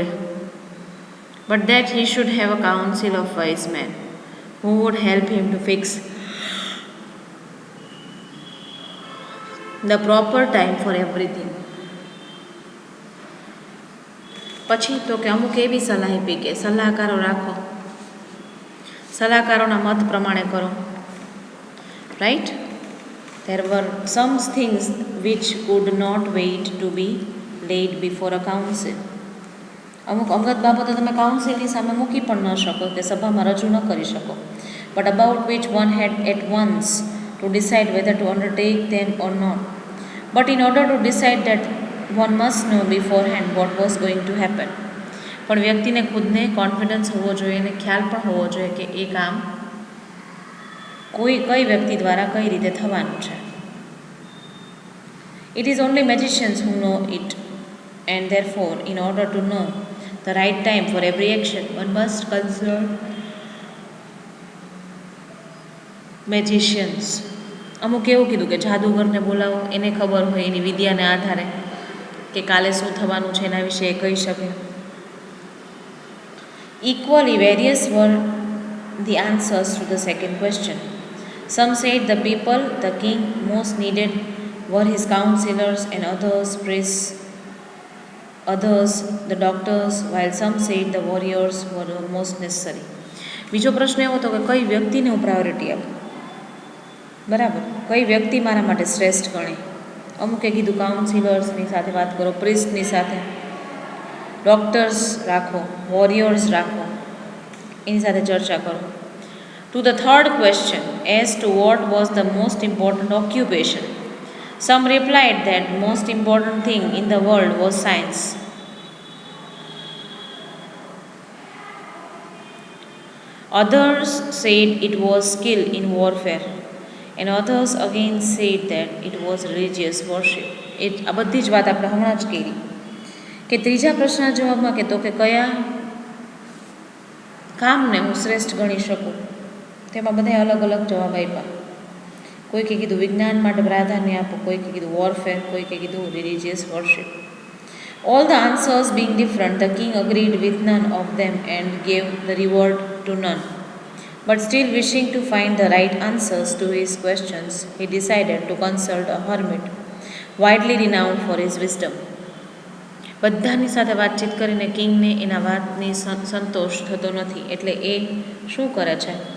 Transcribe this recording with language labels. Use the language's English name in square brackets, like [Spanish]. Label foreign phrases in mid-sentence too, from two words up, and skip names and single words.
[English] But that he should have a council of wise men who would help him to fix the proper time for everything. [Gujarati] પછી તો કે અમુક એવી સલાહ આપી કે સલાહકારો રાખો, સલાહકારોના મત પ્રમાણે કરો, રાઈટ. [English] There were some things which could not wait to be laid before a council. [Gujarati] અમુક અંગત બાબતો તમે કાઉન્સિલની સામે મૂકી પણ ન શકો, કે સભામાં રજૂ ન કરી શકો. [English] But about which one had at once to decide whether to undertake them or not. But in order to decide that one must know beforehand what was going to happen. [Gujarati] પણ વ્યક્તિને ખુદને કોન્ફિડન્સ હોવો જોઈએ અને ખ્યાલ પણ હોવો જોઈએ કે એ કામ કઈ વ્યક્તિ દ્વારા કઈ રીતે થવાનું છે. [English] It is only magicians who know it, and therefore in order to know the right time for every action one must consult magicians. [Gujarati] અમુક એવું કીધું કે જાદુગરને બોલાવો, એને ખબર હોય એની વિદ્યાને આધારે કે કાલે શું થવાનું છે એના વિશે એ કહી શકે. [English] Equally various were the answers to the second question. Some said the people the king most needed were his counselors, and others the doctors, while some said the warriors were the most necessary. [Gujarati] બીજો પ્રશ્ન એવો હતો કે કઈ વ્યક્તિને હું પ્રાયોરિટી આપું, બરાબર, કઈ વ્યક્તિ મારા માટે શ્રેષ્ઠ ગણે. અમુકે કીધું કાઉન્સિલર્સની સાથે વાત કરો, પ્રિસ્ટની સાથે, ડૉક્ટર્સ રાખો, વોરિયર્સ રાખો, એની સાથે ચર્ચા કરો. [English] To the third question as to what was the most important occupation, some replied that most important thing in the world was science. Others said it was skill in warfare, and others again said that it was religious worship. [Gujarati] આ બધી જ વાત આપણે હમણાં જ કરી કે ત્રીજા પ્રશ્નના જવાબમાં કે તો કે કયા કામને હું શ્રેષ્ઠ ગણી શકું, તેમાં બધા અલગ અલગ જવાબ આપ્યા. કોઈકે કીધું વિજ્ઞાન માટે પ્રાધાન્ય આપો, કોઈકે કીધું વોરફેર, કોઈકે કીધું [English] religious worship. All the answers being different, the king agreed with none of them and gave the reward to none. But still wishing to find the right answers to his questions, he decided to consult a hermit, widely renowned for his wisdom. [Gujarati] બધાની સાથે વાતચીત કરીને કિંગને એના વાતની સંતોષ થતો નથી, એટલે એ શું કરે છે?